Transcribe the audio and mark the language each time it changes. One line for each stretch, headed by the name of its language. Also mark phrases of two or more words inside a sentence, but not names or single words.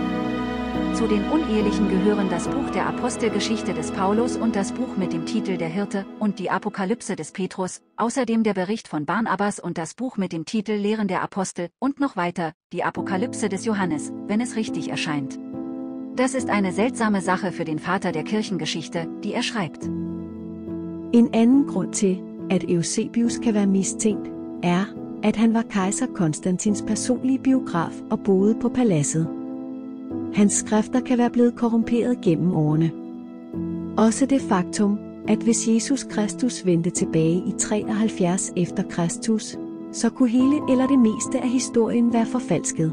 German: Zu den Unehelichen gehören das Buch der Apostelgeschichte des Paulus und das Buch mit dem Titel Der Hirte und die Apokalypse des Petrus, außerdem der Bericht von Barnabas und das Buch mit dem Titel Lehren der Apostel und noch weiter, die Apokalypse des Johannes, wenn es richtig erscheint. Das ist eine seltsame Sache für den Vater der Kirchengeschichte, die er schreibt.
Danish: En anden grund til, at Eusebius kan være mistænkt, er, at han var kejser Konstantins personlige biograf og boede på paladset. Hans skrifter kan være blevet korrumperet gennem årene. Også det faktum, at hvis Jesus Kristus vendte tilbage i 73 efter Kristus, så kunne hele eller det meste af historien være forfalsket.